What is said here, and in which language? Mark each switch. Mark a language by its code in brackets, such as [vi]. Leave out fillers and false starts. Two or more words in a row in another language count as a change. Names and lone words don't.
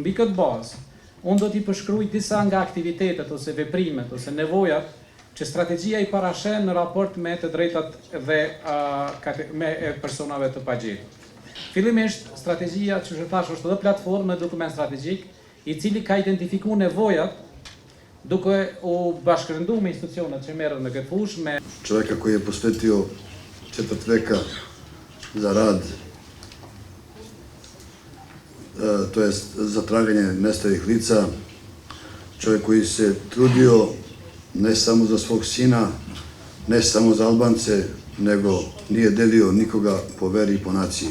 [sq] Mbi këtë bazë, unë do t'i përshkruaj disa nga aktivitetet ose veprimet ose nevojat që strategjia i parashen në raport me të drejtat dhe me personave të pagjetur. Fillimisht, strategjia që thash është edhe platformë në dokument strategjik, i cili ka identifikuar nevojat duke u bashkërënduar me institucionet që merren në këtë fushë me [bs] Čovjeka koji je posvetio 4 veka za rad, to jest za traganje nestalih lica, čovjek koji se trudio ne samo za svog sina, ne samo za Albance, nego nije delio nikoga po veri i po naciji.